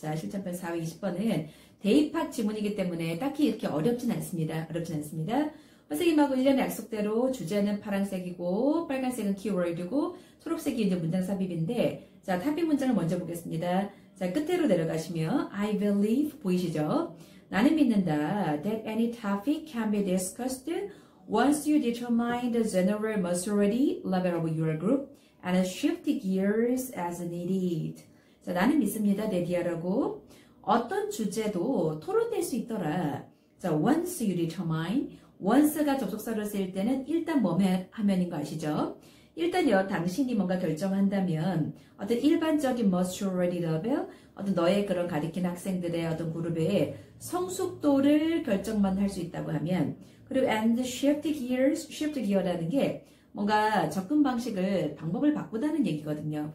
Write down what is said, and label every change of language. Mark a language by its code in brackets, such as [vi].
[ko] 자, 실전편 4회 20번은 대입학 지문이기 때문에 딱히 이렇게 어렵진 않습니다. 선생님하고 1년의 약속대로 주제는 파란색이고 빨간색은 키워드고 초록색이 이제 문장 삽입인데, 자, 탑입 문장을 먼저 보겠습니다. 자, 끝으로 내려가시면 [en] I believe [ko] 보이시죠? 나는 믿는다 [en] that any topic can be discussed once you determine the general maturity level of your group and shift gears as needed. [ko] 자, 나는 믿습니다. 내 디아라고 어떤 주제도 토론될 수 있더라. 자, [en] once you determine, once [ko] 가 접속사로 쓰일 때는 일단 뭐 하면인 거 아시죠? 일단요, 당신이 뭔가 결정한다면 어떤 일반적인 maturity level, 어떤 너의 그런 가리킨 학생들의 어떤 그룹의 성숙도를 결정만 할 수 있다고 하면, 그리고 [en] and shift gear [ko] 라는 게 뭔가 접근 방법을 바꾸다는 얘기거든요.